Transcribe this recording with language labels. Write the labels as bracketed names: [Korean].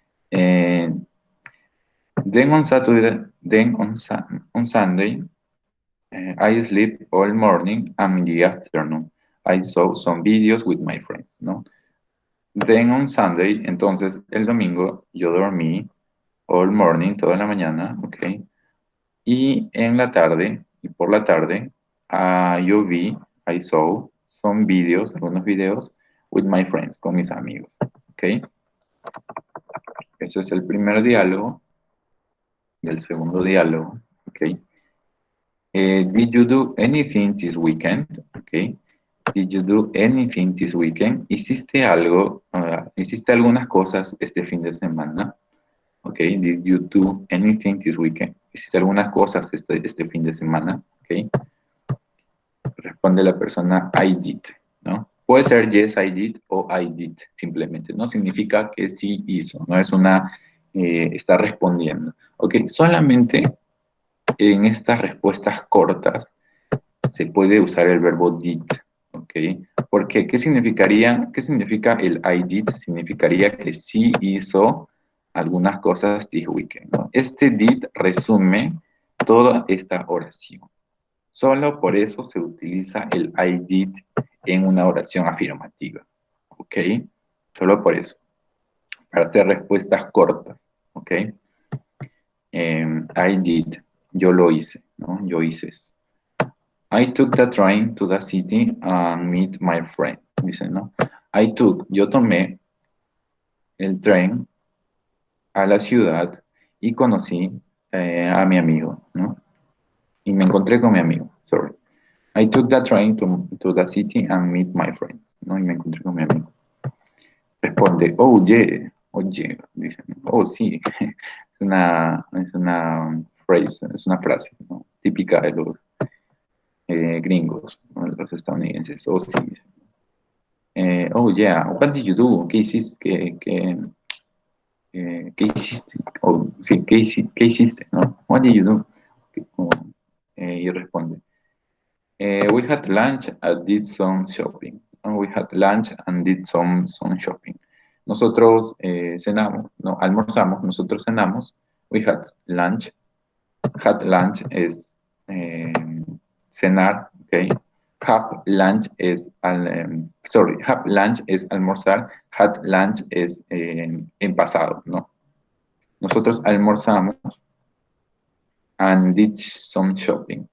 [English] Eh, then on Saturday, on Sunday, I sleep all morning and in the afternoon. I saw some videos with my friends, ¿no? Then on Sunday, [Spanish] entonces el domingo, yo dormí [English] all morning, [Spanish] toda la mañana, ¿ok? Y en la tarde, y por la tarde, yo vi, [English] I saw some videos, [Spanish] algunos videos, [English] with my friends, [Spanish] con mis amigos. ¿Ok? Eso es el primer diálogo. Y el segundo diálogo. ¿Ok? [English] Did you do anything this weekend? ¿Ok? Did you do anything this weekend? [Spanish] ¿Hiciste algo? ¿Hiciste algunas cosas este fin de semana? ¿Ok? [English] Did you do anything this weekend? [Spanish] ¿Hiciste algunas cosas este fin de semana? ¿Ok? Responde la persona I did, ¿no? Puede ser [English] yes, I did [Spanish] o I did, simplemente. No significa que sí hizo, no es está respondiendo. Ok, solamente en estas respuestas cortas se puede usar el verbo did, ok. ¿Por qué? ¿Qué significa el I did? Significaría que sí hizo algunas cosas [English] this weekend, [Spanish] ¿no? Este did resume toda esta oración. Solo por eso se utiliza el I did en una oración afirmativa. ¿Ok? Solo por eso. Para hacer respuestas cortas. ¿Ok? I did. Yo lo hice. ¿No? Yo hice eso. [English] I took the train to the city and meet my friend. [Spanish] Dice, ¿no? Yo tomé el tren a la ciudad y conocí a mi amigo, ¿no? Y me encontré con mi amigo. [English] Sorry. I took the train to the city and meet my friends, ¿no? [Spanish] Y me encontré con mi amigo. Responde, [English] oh yeah, [Spanish] dice, oh sí, es una phrase, es una frase, ¿no? Típica de los gringos, ¿no? De los estadounidenses, oh sí. [English] Oh yeah, what did you do? [Spanish] ¿Qué hiciste? ¿Qué hiciste? Oh, sí, ¿qué hiciste? ¿No? [English] What did you do? [Spanish] Y responde, [English] we had lunch and did some shopping. We had lunch and did some shopping. [Spanish] Nosotros cenamos, no, almorzamos, nosotros cenamos. [English] We had lunch. Had lunch [Spanish] es cenar, [English] ¿ok? [Spanish] Have lunch es almorzar. Had lunch es en pasado, ¿no? Nosotros almorzamos [English] and did some shopping.